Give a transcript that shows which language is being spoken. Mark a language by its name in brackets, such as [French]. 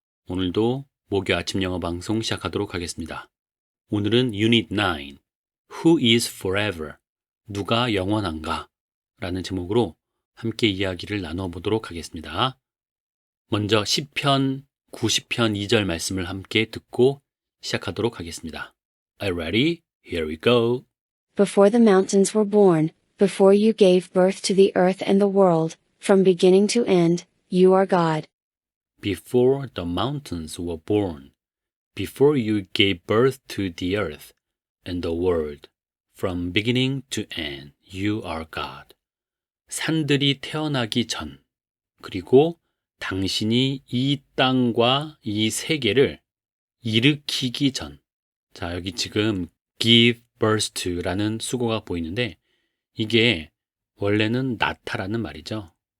[Korean] 오늘도 목요 아침 영어 방송 시작하도록 하겠습니다. 오늘은 [English] Unit 9, Who is Forever? [Korean] 누가 영원한가? 라는 제목으로 함께 이야기를 나눠 보도록 하겠습니다. 먼저 시편 90편 2절 말씀을 함께 듣고 시작하도록 하겠습니다. [English] Are you ready? Here we go. Before the mountains were born, before you gave birth to the earth and the world, from beginning to end, you are God. Before the mountains were born, before you gave birth to the earth and the world, from beginning to end, you are God. [Korean] 산들이 태어나기 전, 그리고 당신이 이 땅과 이 세계를 일으키기 전. 자, 여기 지금 [English] give birth to [Korean] 라는 수고가 보이는데, 이게 원래는 낳다라는 말이죠.